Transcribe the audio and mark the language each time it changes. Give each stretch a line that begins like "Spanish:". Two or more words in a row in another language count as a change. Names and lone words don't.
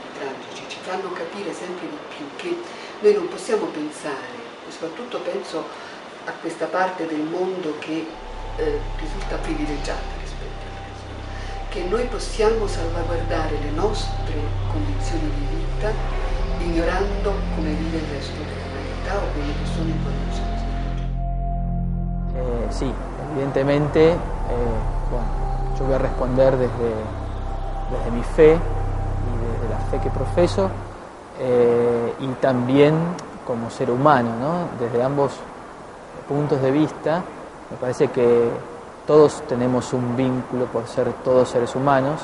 Italian: tragici, ci fanno capire sempre di più che noi non possiamo pensare, e soprattutto penso a questa parte del mondo che risulta privilegiata rispetto al resto, che noi possiamo salvaguardare le nostre condizioni di vita ignorando come vive il resto dell'umanità o quelle che sono in condizioni.
Spanish: Sí, evidentemente, bueno, yo voy a responder desde mi fe y desde la fe que profeso y también como ser humano, ¿no? Desde ambos puntos de vista, me parece que todos tenemos un vínculo por ser todos seres humanos.